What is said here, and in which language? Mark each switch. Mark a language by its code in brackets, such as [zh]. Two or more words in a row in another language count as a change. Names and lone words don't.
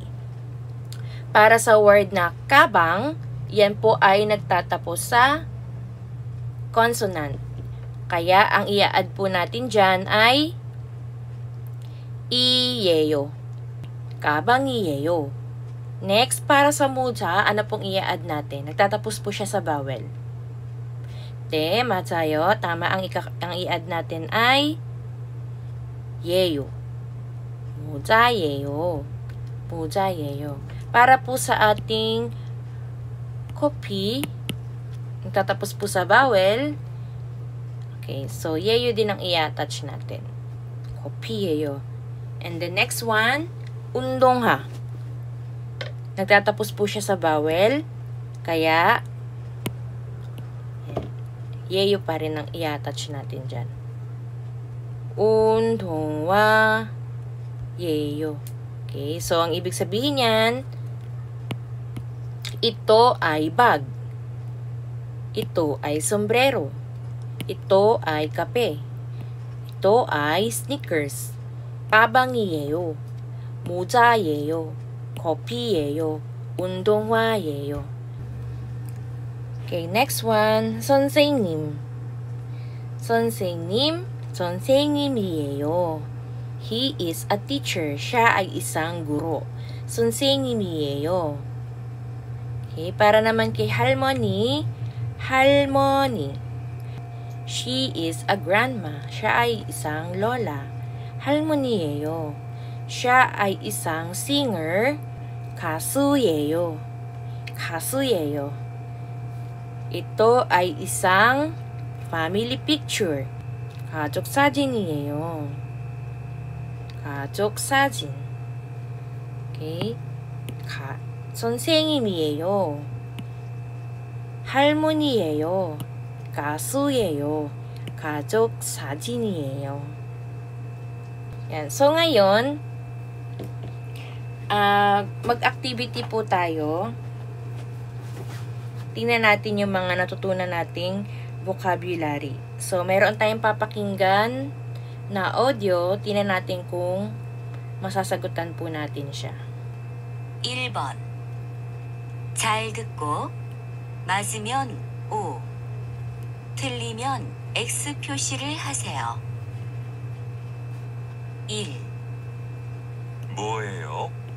[tl] Para sa word na kabang, yan po ay nagtatapos sa consonant. Kaya, ang i-add po natin dyan ay iyeyo. [ko] 가방 이에요. [tl] Next, para sa moja, ano pong i-add natin? Nagtatapos po siya sa vowel. [ko] 네, 맞아요. [tl] Tama, ang i-add natin ay 예요. [ko] 모자예요. 모자예요. [tl] Para po sa ating copy, nagtatapos po sa vowel. [en] Okay, so [tl] 예요 din ang i-attach natin. [en] Copy예요. And the next one, [ko] 운동화. [tl] Nagtatapos po siya sa vowel, kaya 예요 pa rin ang i-attach natin dyan. [ko] 운동화 예요. [en] Okay, so [tl] ang ibig sabihin yan, ito ay bag. Ito ay sombrero. Ito ay kape. Ito ay sneakers. 가방이에요. [ko] 모자예요. 커피예요. 운동화예요. [en] Okay, next one. [ko] 선생님. 선생님, 선생님이에요. [en] He is a teacher. [tl] Siya ay isang guro. 선생님이에요. Okay, para naman kay [ko] 할머니, 할머니. [en] She is a grandma. [tl] Siya ay isang lola. 할머니예요. Siya ay isang singer. [ko] 가수예요. 가수예요. [tl] Ito ay isang [en] family picture. [ko] 가족 사진이에요. 가족 사진. Okay. 선생님이에요. 할머니예요. 가수예요. 가족 사진이에요. [tl] Yan. So, ngayon, mag-activity po tayo. Tingnan natin yung mga natutunan nating vocabulary. So, meron tayong papakinggan na audio. Tingnan natin kung masasagutan po natin siya. [ko] 1번. 잘 듣고 맞으면 O, 틀리면 X 표시를 하세요. 1. 뭐예요?